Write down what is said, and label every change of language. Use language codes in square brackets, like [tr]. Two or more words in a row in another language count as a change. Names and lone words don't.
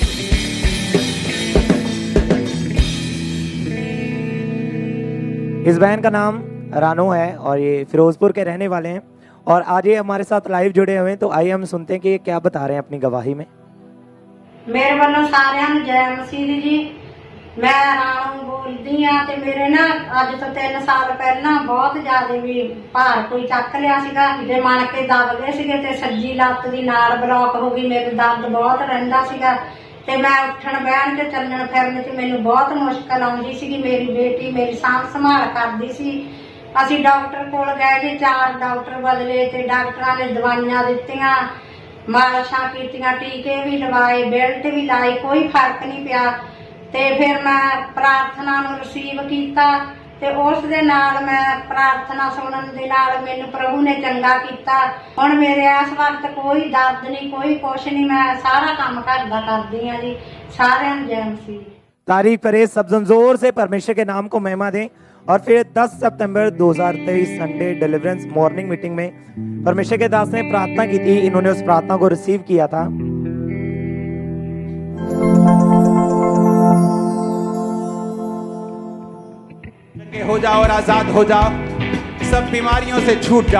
[hi] इस बहन का नाम रानो है और ये फिरोजपुर के रहने वाले हैं और आज ये हमारे साथ लाइव जुड़े हुए हैं। तो आइए हम सुनते हैं कि ये क्या बता रहे हैं अपनी गवाही में। [pa] ਮੇਰੇ ਵਾਲੋਂ ਸਾਰਿਆਂ ਨੂੰ ਜੈ ਮਸੀਹ ਜੀ। ਮੈਂ ਰਾਨੂ ਬੋਲਦੀ ਹਾਂ ਤੇ ਮੇਰੇ ਨਾ ਅੱਜ ਤੋਂ 3 ਸਾਲ ਪਹਿਲਾਂ ਬਹੁਤ ਜ਼ਿਆਦਾ ਭੀ ਭਾਰ ਕੋਈ ਚੱਕ ਲਿਆ ਸੀਗਾ ਤੇ ਮਨ ਕੇ ਦੱਬ ਗਏ ਸੀਗੇ ਤੇ ਸੱਜੀ ਲੱਤ ਦੀ ਨਾੜ ਬਲਾਕ ਹੋ ਗਈ। ਮੇਰੇ ਦਰਦ ਬਹੁਤ ਰਹਿੰਦਾ ਸੀਗਾ ਤੇ ਮੈਂ ਉੱਠਣ ਬਹਿਣ ਤੇ ਚੱਲਣ ਫਿਰਨ ਤੇ ਮੈਨੂੰ ਬਹੁਤ ਮੁਸ਼ਕਿਲ ਆਉਂਦੀ ਸੀਗੀ। ਮੇਰੀ ਬੇਟੀ ਮੇਰੀ ਸਾਂਭ ਸੰਭਾਲ ਕਰਦੀ ਸੀ। ਅਸੀਂ ਡਾਕਟਰ ਕੋਲ ਗਏ ਜੀ, 4 ਡਾਕਟਰ ਬਦਲੇ ਤੇ ਡਾਕਟਰਾਂ ਨੇ ਦਵਾਈਆਂ ਦਿੱਤੀਆਂ, ਮਾਲਿਸ਼ਾਂ ਕੀਤੀਆਂ, ਟੀਕੇ ਭੀ ਲਵਾਏ, ਬੈਲਟ ਭੀ ਲਾਈ, ਕੋਈ ਫ਼ਰਕ ਨਹੀਂ ਪਿਆ। ਤੇ ਫਿਰ ਮੈਂ ਪ੍ਰਾਰਥਨਾ ਨੂੰ ਰਿਸੀਵ ਕੀਤਾ ਤੇ ਉਸ ਦੇ ਨਾਲ ਮੈਂ ਪ੍ਰਾਰਥਨਾ ਸੁਣਨ ਦੇ ਨਾਲ ਮੈਨੂੰ ਪ੍ਰਭੂ ਨੇ ਚੰਗਾ ਕੀਤਾ। ਹੁਣ ਮੇਰੇ ਇਸ ਵਕਤ ਕੋਈ ਦਰਦ ਨਹੀਂ, ਕੋਈ ਕੁਝ ਨਹੀਂ, ਮੈਂ ਸਾਰਾ ਕੰਮ ਘਰ ਦਾ ਕਰਦੀ ਹਾਂ ਜੀ। ਸਾਰਿਆਂ ਨੂੰ ਜੈ ਮਸੀਹ। [hi] तारीफ करें सब जन, जोर से परमेश्वर के नाम को महिमा दें। और फिर 10 सितंबर 2023 [en] Sunday Deliverance Morning Meeting [hi] में परमेश्वर के दास ने प्रार्थना की थी। इन्होंने उस प्रार्थना को रिसीव किया था। हो जाओ और आजाद हो जाओ, सब बीमारियों से छूट जाओ।